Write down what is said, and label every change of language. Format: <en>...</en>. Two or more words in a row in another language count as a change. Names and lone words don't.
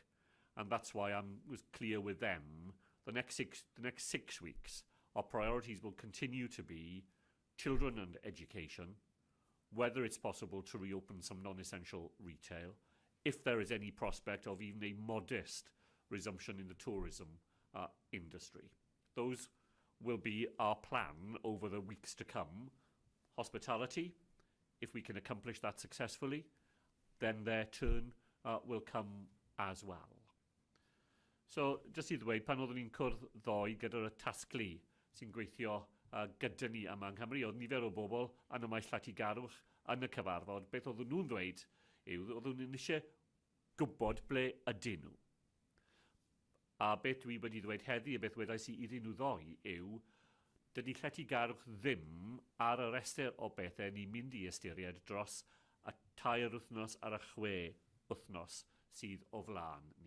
<en>And that's why I was clear with them. The next six weeks, our priorities will continue to be children and education, whether it's possible to reopen some non-essential retail, if there is any prospect of even a modest resumption in the tourism industry. those will be our plan over the weeks to come. Hospitality, if we can accomplish that successfully, then their turn will come as well.</en> <cy>So, just i ddweud, pan oeddwn ni'n cwrdd ddoe gyda'r tasglu sy'n gweithio gyda ni yma yng Nghymru, oedd nifer o bobl yn y maes llatigarwch yn y cyfarfod, beth oedden nhw'n dweud yw, oedden nhw'n eisiau gwybod ble ydyn nhw. A beth dwi wedi dweud heddi, a beth wedais i iddyn nhw ddoi, yw dydy llatigarwch ddim ar y restr o bethau ni'n mynd i ystyried dros y 2 wythnos ar y 6 wythnos sydd o flaen ni.</cy>